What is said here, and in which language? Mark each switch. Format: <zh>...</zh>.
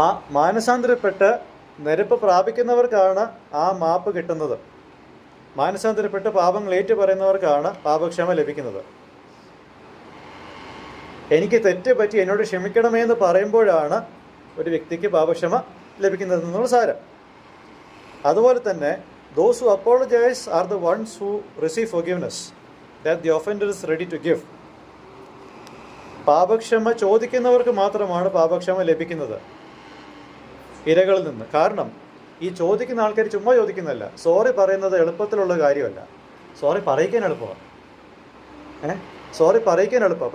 <ml>മാനസാന്തരപ്പെട്ട് നിരപ്പ് പ്രാപിക്കുന്നവർക്കാണ് ആ മാപ്പ് കിട്ടുന്നത്. മാനസാന്തരപ്പെട്ട് പാപങ്ങൾ ഏറ്റുപറയുന്നവർക്കാണ് പാപക്ഷമ ലഭിക്കുന്നത്. എനിക്ക് തെറ്റ് പറ്റി, എന്നോട് ക്ഷമിക്കണമേ എന്ന് പറയുമ്പോഴാണ് ഒരു വ്യക്തിക്ക് പാപക്ഷമ ലഭിക്കുന്നത് എന്നുള്ള സാരം. അതുപോലെ തന്നെ</ml> <en>those who apologize are the ones who receive forgiveness that the offender is ready to give.</en> <ml>പാപക്ഷമ ചോദിക്കുന്നവർക്ക് മാത്രമാണ് പാപക്ഷമ ലഭിക്കുന്നത് ഇരകളിൽ നിന്ന്. കാരണം ഈ ചോദിക്കുന്ന ആൾക്കാർ ചുമ്മാ ചോദിക്കുന്നതല്ല. സോറി പറയുന്നത് എളുപ്പത്തിലുള്ള കാര്യമല്ല. സോറി പറയിക്കാൻ എളുപ്പമാണ്. സോറി പറയിക്കാൻ എളുപ്പമാണ്.</ml>